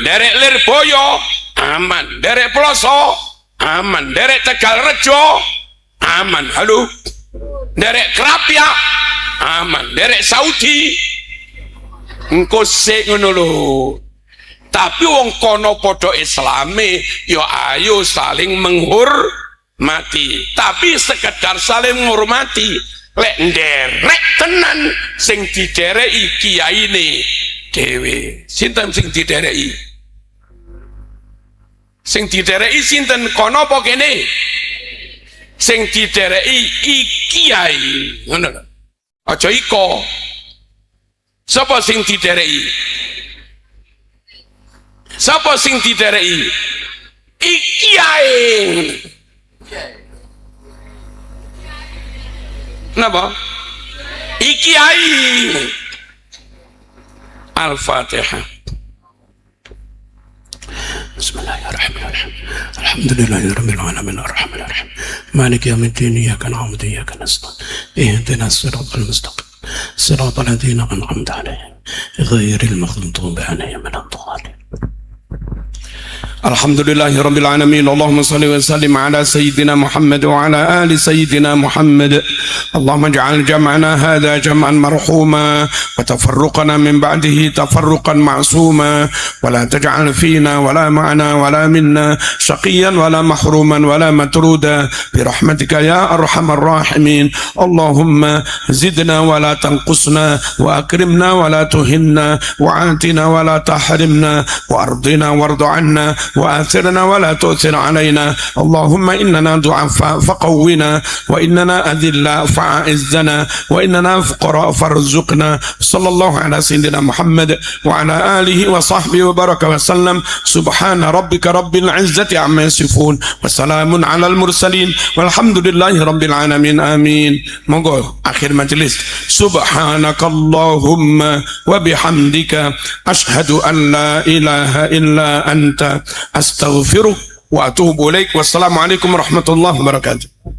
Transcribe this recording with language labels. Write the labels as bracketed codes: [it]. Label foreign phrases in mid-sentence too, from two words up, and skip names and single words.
[jv] Nderek Lirboyo aman. Derek Peloso, aman. Derek Tegalrejo, aman. Halo. Derek Krapia, aman. Derek Saudi, engko sik ngono lho. Tapi wong kono podo Islami, yo ayo saling menghormati. Tapi sekedar saling menghormati, lek nderek tenan sing didereki kiyaine dhewe. Sinten sing didereki? Sing didereki sinten, kono apa kene? Sing didereki kiai, ngono lho. Aja iko. Sapa sing didereki? Sapa sing didereki? Kiai. Napa? Kiai. Al-Fatihah. [ar] Bismillahirrahmanirrahim. الحمد لله رب العالمين الرحمن الرحيم مالك يوم الدين إياك نعبد وإياك نستعين. اهدنا الصراط المستقيم صراط الذين أنعمت عليهم غير المغضوب عليهم ولا الضالين. الحمد لله رب العالمين. اللهم صل وسلم على سيدنا محمد وعلى آل سيدنا محمد. اللهم اجعل جمعنا هذا جمعا مرحوما وتفرقنا من بعده تفرقا معصوما ولا تجعل فينا ولا معنا ولا منا شقيا ولا محروما ولا مطرودا برحمتك يا أرحم الراحمين. اللهم زدنا ولا تنقصنا وأكرمنا ولا تهنا وأعطنا ولا تحرمنا وارض عنا وآثرنا ولا تؤثر علينا. اللهم إننا ضعفاء فقونا وإننا أذلاء فأعزنا وإننا فقراء فارزقنا. صلى الله على سيدنا محمد وعلى آله وصحبه وبارك وسلم. سبحان ربك رب العزة عما يصفون وسلام على المرسلين والحمد لله رب العالمين. آمين. [jv] Monggo akhir majelis. [ar] سبحانك اللهم وبحمدك أشهد أن لا إله إلا أنت أستغفرك وأتوب إليك. والسلام عليكم ورحمة الله وبركاته.